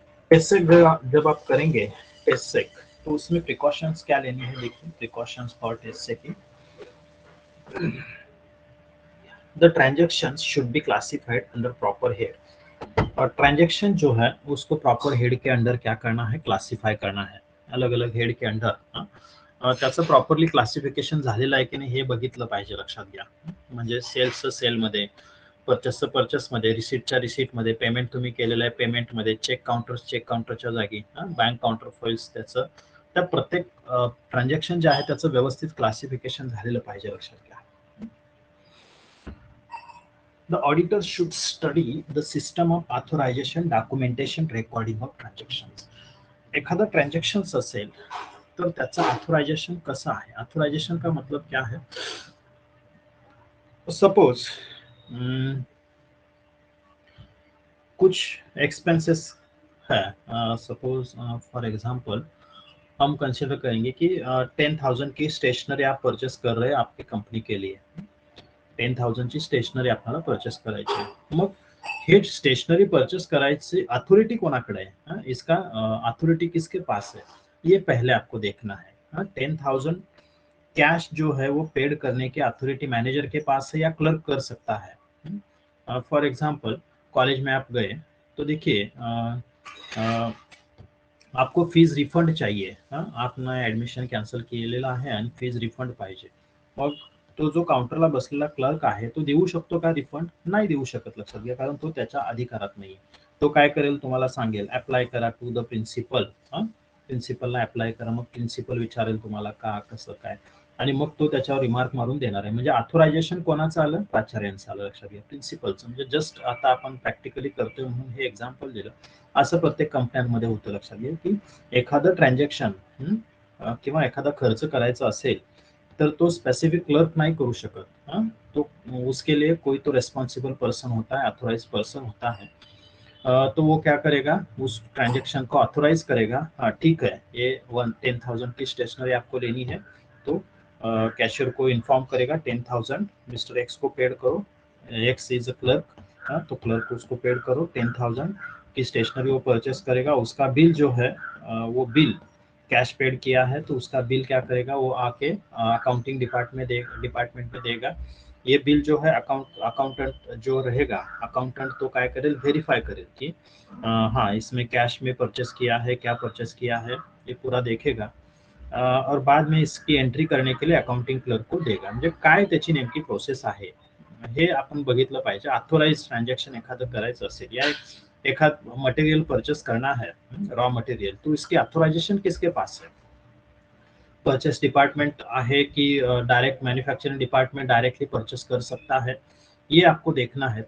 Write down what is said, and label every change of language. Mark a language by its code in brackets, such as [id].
[hi] Test सेक जब आप करेंगे टेस्ट सेक, तो उसमें प्रिकॉशंस क्या लेनी है, देखिए precautions for test सेकिंग। [en] The transaction should be classified under proper head. [hi] और ट्रांजेक्शन जो है उसको प्रॉपर हेड के अंडर क्या करना है, क्लासिफाय करना है, अलग अलग हेड के अंडर। [mr] त्याचं प्रॉपरली क्लासिफिकेशन झालेलं आहे की नाही हे बघितलं पाहिजे, लक्षात घ्या। म्हणजे सेल्सचं सेलमध्ये, परचेसचं पर्चेसमध्ये, रिसीटच्या रिसीटमध्ये, पेमेंट तुम्ही केलेलं आहे पेमेंटमध्ये, चेक काउंटरच्या जागी, बँक काउंटर फाईल्स, त्याचं त्या प्रत्येक ट्रान्झॅक्शन जे आहे त्याचं व्यवस्थित क्लासिफिकेशन झालेलं पाहिजे, लक्षात घ्या। [en] The auditor should study the system of authorization, documentation, recording of transactions. [mr] एखादा ट्रांजेक्शन असेल तर त्याचं ऑथोरायझेशन कसं आहे, [hi] ऑथोरायझेशन का मतलब क्या है। सपोज कुछ एक्सपेंसेस है, सपोज फॉर एग्जांपल हम कंसिडर करेंगे कि 10,000 की स्टेशनरी आप परचेस कर रहे हैं आपकी कंपनी के लिए। [mr] 10,000 ची स्टेशनरी आपल्याला परचेस करायची आहे। मग हे स्टेशनरी परचेस करायची अथॉरिटी कोणाकडे [hi] है, इसका अथॉरिटी किसके पास है, ये पहले आपको देखना है। 10,000 कैश जो है वो पेड करने के अथॉरिटी मैनेजर के पास है या क्लर्क कर सकता है। फॉर एग्जांपल कॉलेज में आप गए तो देखिए आपको फीज रिफंड चाहिए, आपने [mr] ऍडमिशन कॅन्सल केलेलं आहे आणि फीज रिफंड पाहिजे। मग तो जो काउंटरला बसलेला क्लर्क आहे तो देऊ शकतो का रिफंड, नाही देऊ शकत, लक्षात घ्या, कारण तो त्याच्या अधिकारात नाही। तो काय करेल, तुम्हाला सांगेल अप्लाय करा टू द प्रिन्सिपल, प्रिन्सिपलला अप्लाय करा, मग प्रिन्सिपल विचारेल तुम्हाला का कसं काय, आणि मग तो त्याच्यावर रिमार्क मारून देणार आहे। म्हणजे ऑथोरायझेशन कोणाचं आलं, प्राचार्यांचं आलं, लक्षात घ्या, प्रिन्सिपलचं। म्हणजे जस्ट आता आपण प्रॅक्टिकली करतोय म्हणून हे एक्झाम्पल दिलं, असं प्रत्येक कंपन्यांमध्ये होतं, लक्षात घ्या की एखादं ट्रान्झॅक्शन किंवा एखादा खर्च करायचा असेल तर तो स्पेसिफिक क्लर्क नहीं करू शकत, तो [hi] उसके लिए कोई तो रेस्पॉन्सिबल पर्सन होता है, [mr] अथोराइज पर्सन होता है। [hi] तो वो क्या करेगा, उस ट्रांजेक्शन को ऑथोराइज करेगा। हाँ ठीक है, ये 10,000 की स्टेशनरी आपको लेनी है, तो कैशियर को इन्फॉर्म करेगा 10,000 मिस्टर एक्स को पेड करो, एक्स इज अ क्लर्क, तो क्लर्क उसको पेड करो 10,000 की स्टेशनरी वो परचेस करेगा। उसका बिल जो है वो बिल कैश पेड किया है तो उसका बिल क्या करेगा, वो आके अकाउंटिंग डिपार्टमेंट में देगा। ये बिल जो है अकाउंटेंट जो रहेगा, अकाउंटेंट तो क्या करेल, वेरीफाई करेल कि हाँ इसमें कैश में परचेस किया है, क्या परचेस किया है, ये पूरा देखेगा। और बाद में इसकी एंट्री करने के लिए अकाउंटिंग क्लर्क को देगा। [mr] म्हणजे काय त्याची नेमकी प्रोसेस आहे हे आपण बघितलं पाहिजे। [hi] ऑथोराइज ट्रांजैक्शन [mr] एखादं करायचं असेल [hi] या एखाद मटेरियल परचेस करना है, रॉ मटेरियल, तो इसकी ऑथोराइजेशन किसके पास है, परचेस डिपार्टमेंट है कि direct manufacturing department directly purchase कर सकता है, ये आपको देखना है।